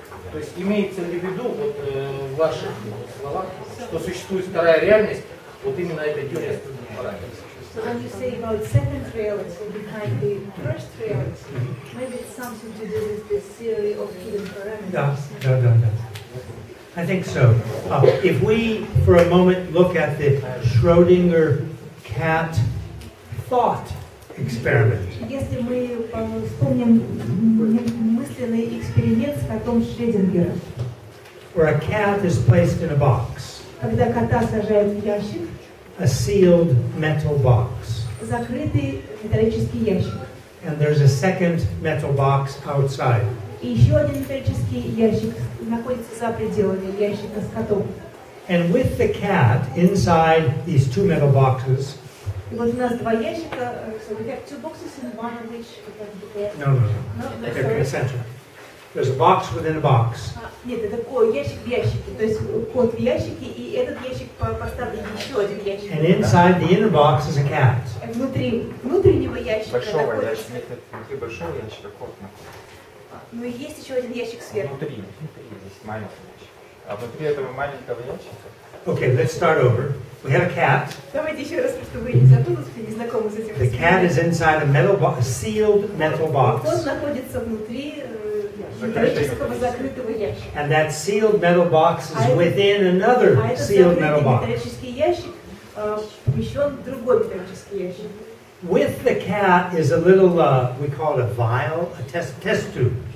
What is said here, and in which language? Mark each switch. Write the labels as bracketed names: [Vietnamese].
[Russian] То есть имеется ли в виду, вот, в ваших словах, что существует вторая реальность, вот именно эта теория скрытых параметров. [English] So when you say about second reality behind the first reality, maybe it's something to do with this theory of hidden parameters. No. I think so. If we, for a moment, look at the Schrödinger cat thought experiment. [Russian] Если мы вспомним мысленный эксперимент с котом Шрёдингера, [English] where a cat is placed in a box, [Russian] когда кота сажают в ящик, [English] a sealed metal box, [Russian] закрытый металлический ящик, [English] and there's a second metal box outside. [Russian] и еще один металлический ящик находится за пределами ящика с котом. [English] And with the cat inside these two metal boxes. [Russian] И вот у нас два ящика. [English] So we have two boxes in one of which. No. They're concentric. There's a box within a box. [Russian] Нет, это ящик в ящике. То есть кот в ящике, и этот ящик поставлен еще один ящик. [English] And inside the inner box is a cat. [Russian] Внутри внутреннего ящика находится. Внутри большого ящика кот находится. Ну и есть еще один ящик сверху. Внутри есть маленький ящик. А внутри этого маленького ящика. [English] Okay, let's start over. We have a cat. [Russian] Давайте еще раз, чтобы вы не запутались, не знакомы с этим. [English] The cat is inside a sealed metal box. [Russian] Кот находится внутри металлического закрытого ящика. [English] And that sealed metal box is within another sealed metal box. [Russian] Металлический ящик помещен в другой металлический ящик. [English] With the cat is a little, we call it a vial, a test tube.